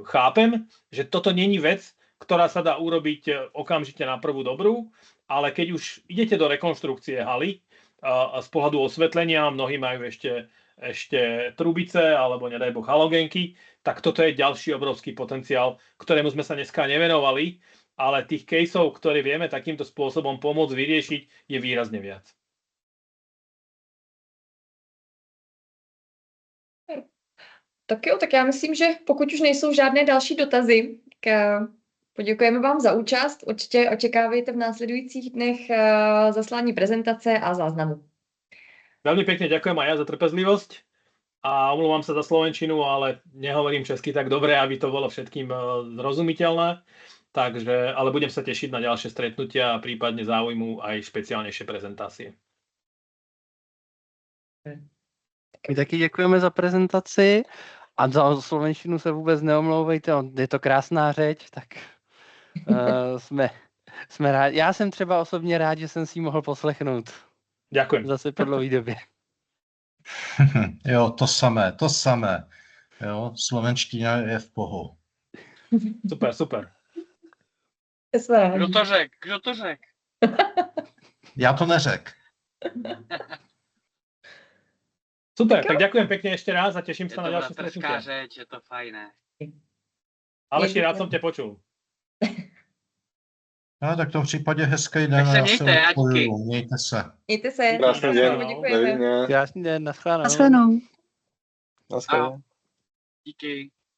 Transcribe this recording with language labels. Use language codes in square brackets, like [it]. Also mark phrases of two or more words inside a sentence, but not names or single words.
[sk] Chápem, že toto není vec, ktorá sa dá urobiť okamžite na prvú dobrú, ale keď už idete do rekonštrukcie haly z pohľadu osvetlenia, mnohí majú ešte trubice alebo nedaj Boh halogénky, tak toto je ďalší obrovský potenciál, ktorému sme sa dneska nevenovali, ale tých caseov, ktoré vieme takýmto spôsobom pomôcť vyriešiť, je výrazne viac. [cs] Tak jo, tak já myslím, že pokud už nejsou žádné další dotazy, poděkujeme vám za účast. Určitě očekávejte v následujících dnech zaslání prezentace a záznamu. [sk] Veľmi pekne ďakujem aj ja za trpezlivosť a omluvám sa za slovenčinu, ale nehovorím česky tak dobre, aby to bolo všetkým zrozumiteľné. Takže, ale budem sa tešiť na ďalšie stretnutia a prípadne záujmu aj špeciálnejšie prezentácie. [cs] My taky děkujeme za prezentaci a za slovenštinu se vůbec neomlouvejte, je to krásná řeč, tak jsme rádi. Já jsem třeba osobně rád, že jsem si ji mohl poslechnout. [sk] Ďakujem. [cs] Zase po dlouhé době. Jo, to samé. Jo, slovenština je v pohu. Super. Kdo to řek? Já to neřek. Super, [sk] tak ďakujem pekne ešte raz a teším sa na ďalšie stretnutie. [cs] Je to řeč, je to fajné. [sk] Ale ešte rád som ťa počul. [cs] No, tak to v případě hezký den. Tak se mějte, Aťky. Mějte se. Mějte se. Krásný den. Děkujeme. Krásný den, naschledanou. Naschledanou. Naschledanou. Díky.